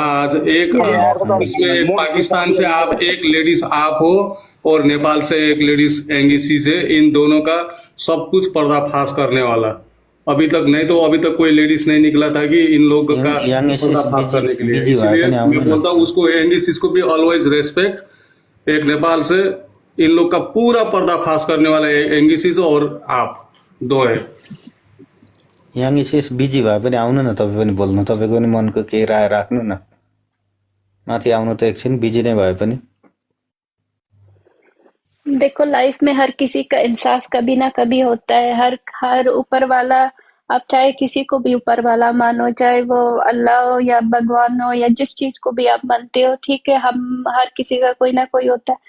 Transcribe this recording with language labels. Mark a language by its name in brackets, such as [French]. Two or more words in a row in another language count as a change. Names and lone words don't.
[Hindi] आज एक इसमें एक पाकिस्तान से आप एक लेडीज आप हो और नेपाल से एक लेडीज एंगिसिस है, इन दोनों का सब कुछ पर्दाफाश करने वाला। अभी तक नहीं तो अभी तक कोई लेडीज नहीं निकला था कि इन लोगों का पर्दाफाश करने के लिए। इसलिए मैं बोलता हूँ उसको एंगिसिस को भी [English] always respect. [Hindi] एक नेपाल से इन लोग का पूरा पर्दाफाश करने वाला एंगिसिस और आप दो है। [Nepali] यङ इसिस बिजी भए पनि आउनु न, तपाईँ पनि बोल्नु, तपाईँको पनि मनको केही राय राख्नु न। माथि आउनु त एकछिन, बिजी नै भए पनि। [Hindi] देखो लाइफ में हर किसी का इंसाफ कभी ना कभी होता है। हर ऊपर वाला, आप चाहे किसी को भी ऊपर वाला मानो, चाहे वो अल्लाह हो या भगवान हो या जिस चीज को भी आप मानते हो, ठीक है, हम हर किसी का कोई ना कोई होता है।